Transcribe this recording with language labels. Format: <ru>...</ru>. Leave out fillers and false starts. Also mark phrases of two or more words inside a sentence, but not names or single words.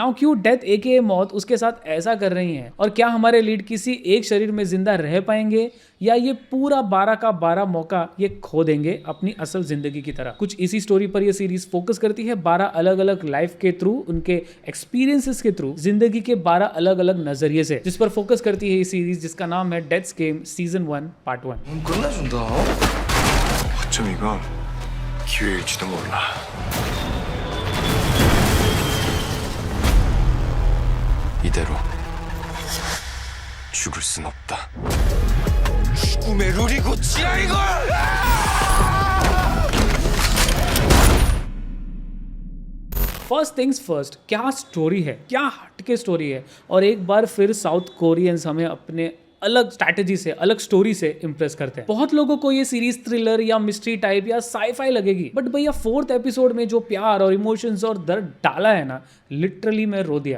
<hi>नाउ क्यों</hi> <en>death aka</en> <hi>मौत उसके साथ ऐसा कर रही है, और क्या हमारे लीड किसी एक शरीर में जिंदा रह पाएंगे, या ये पूरा 12 का 12 मौका ये खो देंगे अपनी असल जिंदगी की तरह। कुछ इसी स्टोरी पर ये सीरीज फोकस करती है, 12 अलग अलग लाइफ के थ्रू, उनके एक्सपीरियंसेस के थ्रू, जिंदगी के 12 अलग अलग नजरिए से, जिस पर फोकस करती है ये सीरीज, जिसका नाम है डेथ्स गेम सीजन 1 पार्ट 1।</hi> <ko>기회일지도 몰라. 이대로 죽을 순 없다. 죽음의 룰이 고치라 이걸!</ko> <en>first things first,</en> <hi>क्या स्टोरी है, क्या हटके स्टोरी है। और एक बार फिर</hi> <en>South Koreans</en> <hi>हमें अपने अलग स्ट्रैटेजी से, अलग स्टोरी से इंप्रेस करते हैं। बहुत लोगों को ये सीरीज थ्रिलर या</hi> <en>mystery type</en> <hi>या साईफाई लगेगी, बट भैया 4th एपिसोड में जो प्यार और इमोशंस और दर्द डाला है ना, लिटरली मैं रो दिया।</hi>